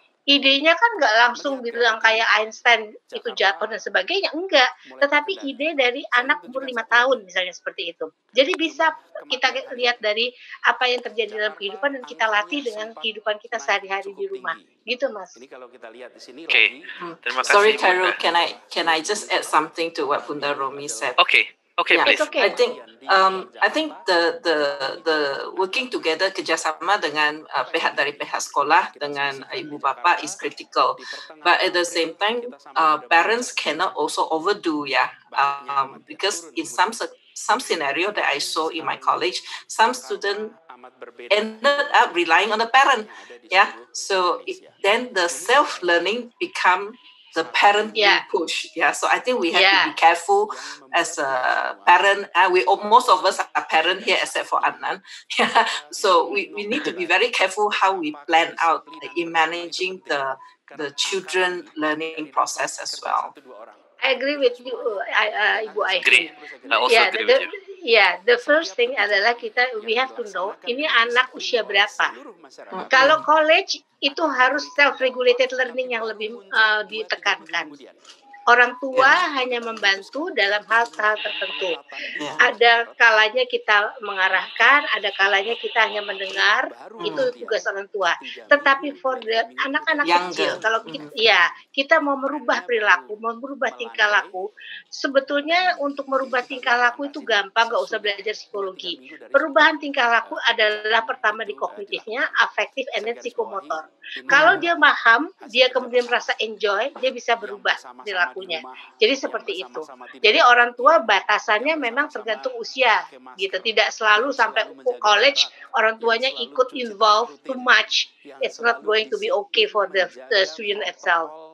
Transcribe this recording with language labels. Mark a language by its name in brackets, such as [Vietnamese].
[Indonesian] idenya kan nggak langsung bilang kayak Einstein itu jatuh dan sebagainya, enggak. Tetapi ide dari anak umur 5 tahun misalnya seperti itu. Jadi bisa kita lihat dari apa yang terjadi dalam kehidupan dan kita latih dengan kehidupan kita sehari-hari di rumah. Gitu, Mas. Oke, terima kasih. [English] Sorry, [Indonesian] Bunda. [English] Carol, can I just add something to what Bunda Romi said? Okay, Yeah, please. It's okay. I think the working together [Indonesian] kerjasama dengan pihak dari pihak sekolah dengan ibu bapa [English] is critical. But at the same time, parents cannot also overdo, because in some scenario that I saw in my college, some student ended up relying on the parent. So then the self-learning become the parent being pushed. So I think we have to be careful as a parent. Most of us are parent here except for Adnan. So we need to be very careful how we plan out in managing the children learning process as well. I agree with you, Ibu Aiki. Agree. I also agree with you. The first thing [Indonesian] adalah [English] we have to know [Indonesian] ini anak usia berapa. Kalau college itu harus self-regulated learning yang lebih ditekankan. Orang tua hanya membantu dalam hal-hal tertentu. Ada kalanya kita mengarahkan, ada kalanya kita hanya mendengar, itu tugas orang tua. Tetapi [English] for [Indonesian] anak-anak kecil, kalau kita mau merubah perilaku, mau merubah tingkah laku, sebetulnya untuk merubah tingkah laku itu gampang, nggak usah belajar psikologi. Perubahan tingkah laku adalah pertama di kognitifnya, afektif, [English] and then [Indonesian] psikomotor. Kalau dia paham, dia kemudian merasa enjoy, dia bisa berubah perilaku. Jadi seperti itu. Jadi orang tua batasannya memang tergantung usia, gitu. Tidak selalu sampai college orang tuanya ikut [English] involve too much. It's not going to be okay for the student itself.